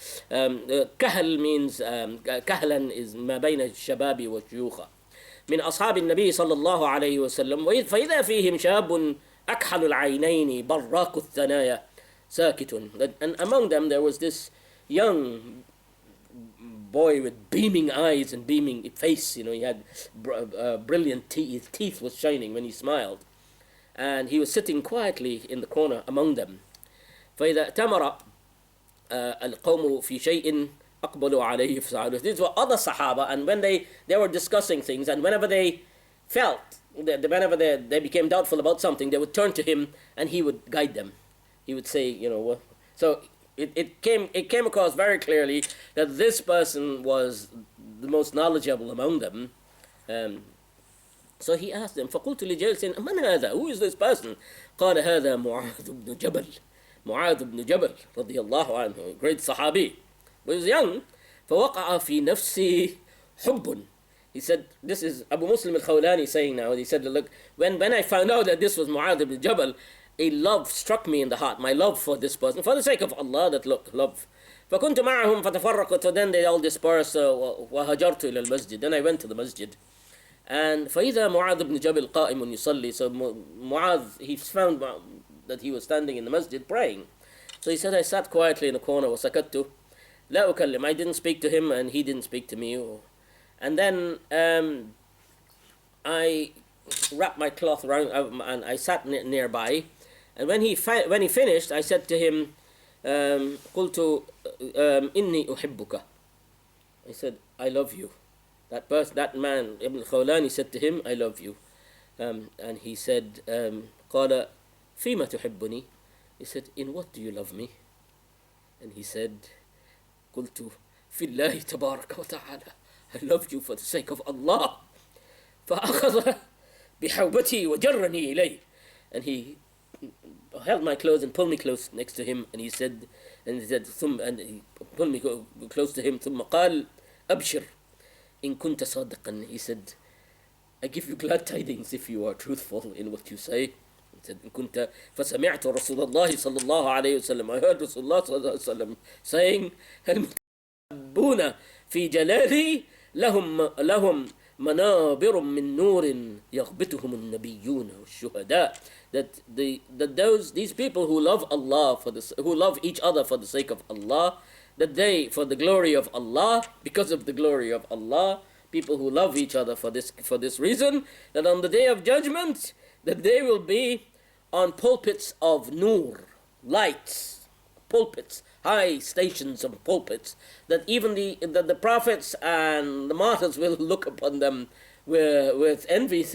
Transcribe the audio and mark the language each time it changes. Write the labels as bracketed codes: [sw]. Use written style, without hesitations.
[ar] كهل [en] means [ar] كهلا is ما بين الشباب والشيوخ من أصحاب النبي صلى الله عليه وسلم, فإذا فيهم شاب أكحل العينين براق الثنايا ساكت. [en] And among them there was this young boy with beaming eyes and beaming face. He had brilliant teeth. His teeth was shining when he smiled, and he was sitting quietly in the corner among them. فإذا اعتمر القوم في شيء أقبلوا عليه فسألوه. These were other Sahaba, and when they were discussing things, and whenever they felt that whenever they became doubtful about something, they would turn to him and he would guide them. He would say, so it came across very clearly that this person was the most knowledgeable among them. So he asked them, [ar] فقلت لجالس من هذا? [en] Who is this person? [ar] قال هذا معاذ بن جبل. معاذ بن جبل رضي الله عنه, [en] great Sahabi. But he was young. [ar] فوقع في نفسي حب. [en] He said, this is Abu Muslim al-Khawlani saying now, he said, look, when I found out that this was Mu'adh ibn Jabal, a love struck me in the heart, my love for this person, for the sake of Allah, that love. [ar] فكنت معهم فتفرقت, [en] so then they all dispersed. [ar] وهجرت إلى المسجد, [en] then I went to the masjid. And [ar] فإذا معاذ بن جبل قائم يصلي, [en] so Mu'adh, he found that he was standing in the masjid praying. So he said, I sat quietly in the corner, [ar] وسكت لا أكلم, [en] I didn't speak to him and he didn't speak to me. And then I wrapped my cloth around and I sat nearby. And when he finished, I said to him, [ar] قلت إني أحبك. [en] I said, I love you. That man, Ibn Khawlani, said to him, I love you. And he said, [ar] قال فيما تحبني. [en] He said, in what do you love me? And he said, [ar] قلت في الله تبارك وتعالى. [en] I love you for the sake of Allah. [ar] فأخذ بحوبتي وجرني إليه. [en] And he held my clothes and pulled me close next to him, and he said ثم, and he pulled me close to him, [ar] ثم قال أبشر إن كنت صادقا. [en] He said, I give you glad tidings if you are truthful in what you say. He said, [ar] إن كنت فسمعت رسول الله صلى الله عليه وسلم. [en] I heard Rasulullah [ar] صلى الله عليه وسلم [en] saying, [ar] المتحبون في جلالي لهم منابر من نور يغبطهم النبيون والشهداء. [en] That these people who love Allah who love each other for the sake of Allah, that they, for the glory of Allah, because of the glory of Allah, people who love each other for this reason, that on the day of judgment, that they will be on pulpits of nur, lights, pulpits, high stations of pulpits, that even the prophets and the martyrs will look upon them with envy.